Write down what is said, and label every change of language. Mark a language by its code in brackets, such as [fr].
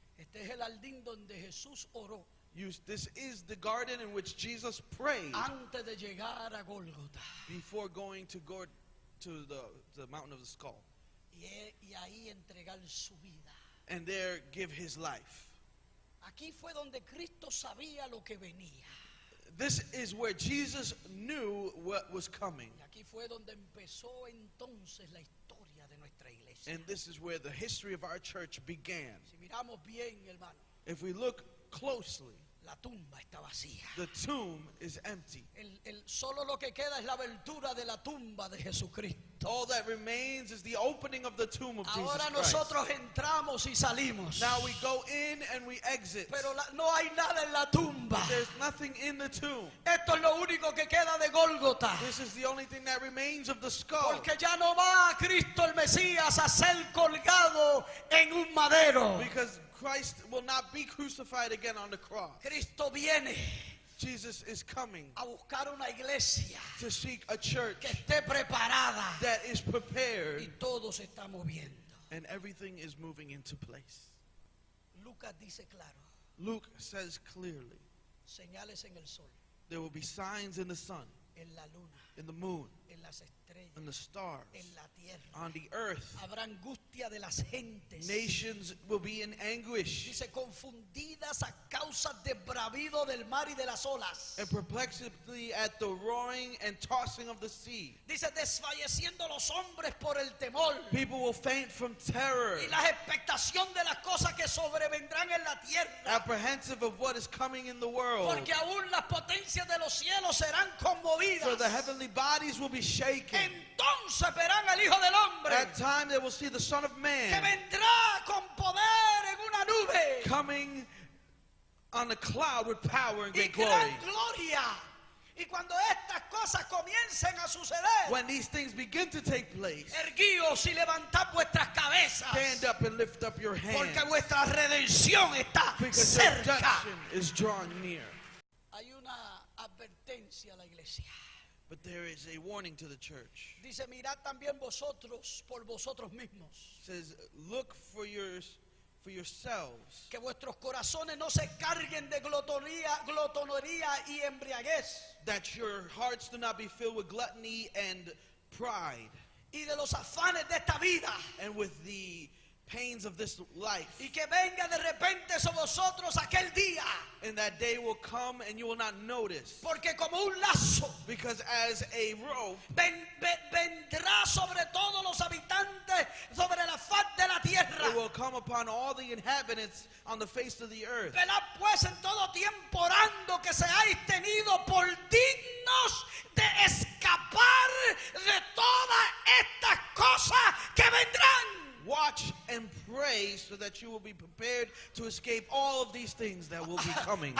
[es] Este es el jardín donde Jesús oró [en] This is the garden in which Jesus prayed [es] antes de llegar a Gólgota. [en] before going to go to the mountain of the skull. [es] Y ahí entregar su vida. [en] And there give his life. [es] Aquí fue donde Cristo sabía lo que venía. [en] This is where Jesus knew what was coming. [es] Y aquí fue donde empezó entonces la historia de nuestra iglesia. [en] And this is where the history of our church began. [es] Si miramos bien, hermano, [en] If we look closely, [es] la tumba está vacía. [en] the tomb is empty. [es] Solo lo que queda es la abertura de la tumba de Jesucristo. [en] All that remains is the opening of the tomb of Jesus [es] Ahora [en] Christ. [es] nosotros entramos y salimos. [en] Now we go in and we exit. [es] Pero no hay nada en la tumba. [en] There's nothing in the tomb. [es] Esto es lo único que queda de Gólgota. [en] This is the only thing that remains of the skull. [es] Porque ya no va Cristo el Mesías a ser colgado en un madero. [en] Because Christ will not be crucified again on the cross. [es] Cristo viene [en] Jesus is coming [es] a buscar una iglesia [en] to seek a church [es] que esté preparada [en] that is prepared, [es] y todo se está moviendo. [en] and everything is moving into place. [es] Lucas dice claro, [en] Luke says clearly, [es] señales en el sol, [en] there will be signs in the sun, [es] en la luna, [en] in the moon, [es] en las estrellas, [en] in the stars, [es] en la tierra. [en] on the earth. [es] Habrá angustia de las gentes. [en] Nations will be in anguish [es] Dice confundidas a causa de bravido del mar y de las olas. [en] and perplexity at the roaring and tossing of the sea. [es] Dice desfalleciendo los hombres por el temor [en] People will faint from terror, [es] y la expectación de las cosas que sobrevendrán en la tierra. [en] apprehensive of what is coming in the world. [es] Porque aún las potencias de los cielos serán conmovidas. [en] For the heavenly bodies will be shaken. [es] Entonces verán al Hijo del Hombre [en] At time they will see the Son of [es] que [en] Man [es] vendrá con poder en una nube [en] coming on a cloud with power and [es] y [en] great [es] gran [en] glory. [es] gloria. Y cuando estas cosas comiencen a suceder, [en] When these things begin to take place, [es] erguíos y levantad vuestras cabezas, [en] stand up and lift up your hands, [es] porque vuestra redención está [en] because your [es] cerca. [en] redemption is drawing near. [es] Hay una advertencia a la iglesia. [en] But there is a warning to the church. [es] Dice, mirad también vosotros por vosotros mismos, [en] It says, look for yourselves, [es] que vuestros corazones no se carguen de glotonería y embriaguez, [en] that your hearts do not be filled with gluttony and pride, [es] y de los afanes de esta vida, [en] and with the pains of this life. [es] y que venga de repente sobre vosotros aquel día, [en] And that day will come and you will not notice. [es] porque como un lazo [en] Because as a rope, [es] vendrá sobre todos los habitantes, sobre la faz de la tierra. [en] it will come upon all the inhabitants on the face of the earth. [es] Velad pues en todo tiempo orando que seáis tenidos por dignos de escapar de todas estas cosas que vendrán. [en] Watch and pray so that you will be prepared to escape all of these things that will be coming.